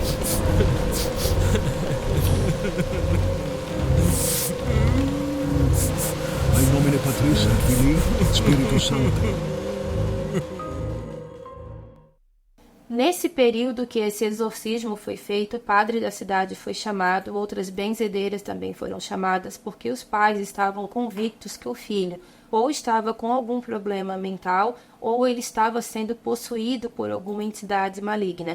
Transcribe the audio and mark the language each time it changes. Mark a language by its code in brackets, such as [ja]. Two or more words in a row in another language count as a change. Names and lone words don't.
[la] In nomine Patris et Filii et Spiritus Sancti. [pt] Nesse período que esse exorcismo foi feito, o padre da cidade foi chamado, outras benzedeiras também foram chamadas, porque os pais estavam convictos que o filho ou estava com algum problema mental ou ele estava sendo possuído por alguma entidade maligna.